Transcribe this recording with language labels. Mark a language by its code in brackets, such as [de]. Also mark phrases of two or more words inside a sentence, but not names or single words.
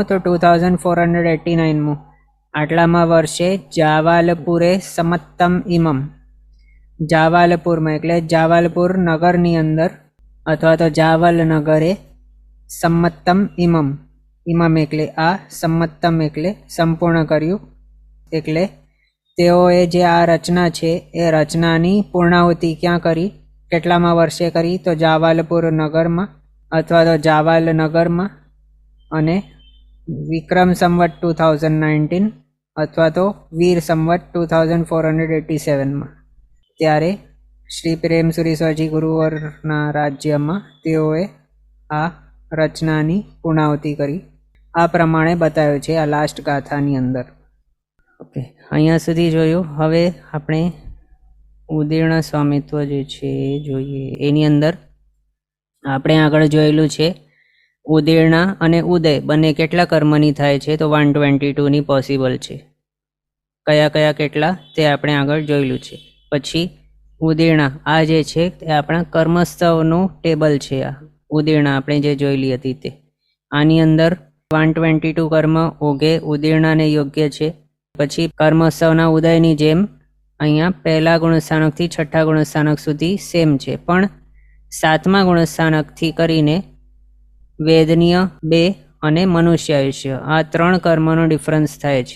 [gu] તો 2489 આટલામા વર્ષે જાવાલપુરે સમત્તમ ઇમમ। જાવાલપુર મેં એટલે જાવાલપુર નગરની અંદર અથવા તો જાવલ નગરે સમ્મત્તમ ઇમમ। ઇમમ એટલે આ, સમ્મત્તમ એટલે સંપૂર્ણ કર્યું। એટલે તેઓએ જે આ રચના છે એ રચનાની પૂર્ણાહુતિ ક્યાં કરી? કેટલામા વર્ષે કરી? તો જાવાલપુર નગરમાં અથવા તો જાવાલ નગરમાં અને વિક્રમ સંવત 2019 અથવા તો વીર સંવત 2487 મેં ત્યારે શ્રી પ્રેમ સુરીશ્વરજી ગુરુવરના રાજ્યમાં તેઓએ આ રચનાની પૂર્ણાહુતિ કરી। આ પ્રમાણે બતાવ્યું છે આ લાસ્ટ ગાથાની અંદર। ओके, અહીંયા સુધી જોયું। હવે આપણે ઉદીર્ણ સ્વામિત્વ જે છે જોઈએ। એની અંદર આપણે આગળ જોયેલું છે ઉદીર્ણા અને ઉદય બને કેટલા કર્મની થાય છે? તો 122 ની પૉસિબલ છે। કયા કયા કેટલા તે આપણે આગળ જોયેલું છે। પછી ઉદીર્ણા આ જે છે તે આપણા કર્મસ્થળનું ટેબલ છે। આ ઉદીર્ણા આપણે જે જોયેલી હતી તે આની અંદર 122 કર્મ ઓગે ઉદીર્ણાને યોગ્ય છે. પછી કર્મોત્સવના ઉદયની જેમ અહીંયા પહેલા ગુણસ્થાનકથી છઠ્ઠા ગુણસ્થાનક સુધી સેમ છે, પણ 7મા ગુણસ્થાનકથી કરીને વેદનીય 2 અને મનુષ્ય આયુષ્ય આ 3 કર્મનો ડિફરન્સ થાય છે.